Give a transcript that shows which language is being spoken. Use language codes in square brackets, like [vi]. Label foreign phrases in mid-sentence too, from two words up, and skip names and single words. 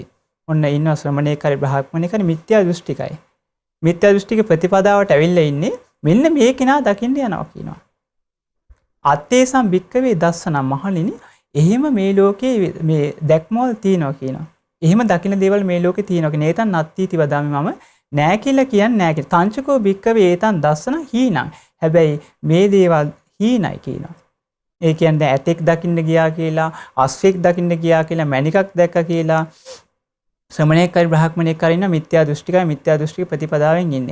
[si] ඔන්න ඉන්න ශ්‍රමණේක හරි බ්‍රහ්මණේක හරි මිත්‍යා දෘෂ්ටිකයි. මිත්‍යා දෘෂ්ටික ප්‍රතිපදාවට ඇවිල්ලා ඉන්නේ මෙන්න මේ කෙනා දකින්න යනවා කියනවා. [pi] අත්තේසම් භික්කවේ දස්සන [si] මහණෙනි එහෙම මේ ලෝකේ මේ දැක්මවල තියෙනවා කියනවා. එහෙම දකින්න දේවල් මේ ලෝකේ තියෙනවා කියන [pi] ඒතන් නත්තිති වදාමි [si] මම නෑ කියලා කියන්නේ නෑ කියලා. [pi] තංචකෝ භික්කවේ ඒතන් දස්සන හීනං. [si] හැබැයි මේ දේවල් හීනයි කියනවා. ඒ කියන්නේ ඇතෙක් දකින්න ගියා කියලා, අස්වෙක් දකින්න ගියා කියලා, මණිකක් දැක්කා කියලා ශ්‍රමණේක හරි බ්‍රහ්මණේක හරි ඉන්න මිත්‍යා දෘෂ්ටිකයි මිත්‍යා දෘෂ්ටික ප්‍රතිපදාවෙන් ඉන්නේ.